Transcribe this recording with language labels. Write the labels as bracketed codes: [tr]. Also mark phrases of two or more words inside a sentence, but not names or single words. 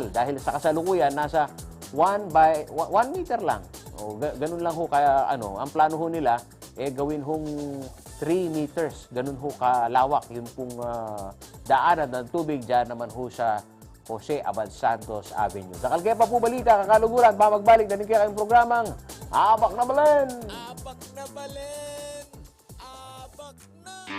[tl] Dahil sa kasalukuyan, nasa 1 meter lang. Ganun lang ho kaya ang plano ho nila gawin hong 3 meters. Ganun ho kalawak yung pong daanan ng tubig dyan naman ho sa Jose Abad Santos Avenue. [pam] Dakal kaya pa po balita, kakaluguran, magbalik na rin kaya kayong programang Abak na Balen! Abak na Balen! Abak na!